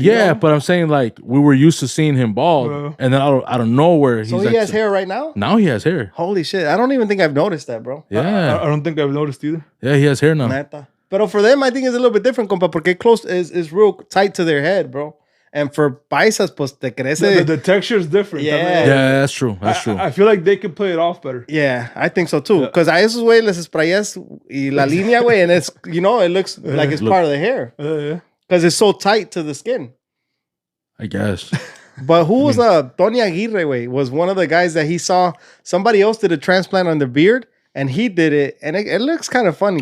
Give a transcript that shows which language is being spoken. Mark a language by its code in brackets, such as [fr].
[en] Yeah, but I'm saying like we were used to seeing him bald, and then out of nowhere he has hair right now. Now he has hair. Holy shit! I don't even think I've noticed that, bro. Yeah, I don't think I've noticed either. Yeah, he has hair now. [es] Neta. [en] But for them, I think it's a little bit different, compa, porque close is real tight to their head, bro. [es] And for paisas, pues te crece. [en] The texture is different. Yeah, that's true. I feel like they can play it off better. Yeah, I think so too. Because [es] a esos, güey, les sprayas y la línea, güey, [en] and it's, it looks like it's part of the hair. Because it's so tight to the skin. I guess. But who was Tony Aguirre, güey, was one of the guys that he saw somebody else did a transplant on the beard, and he did it, and it looks kind of funny.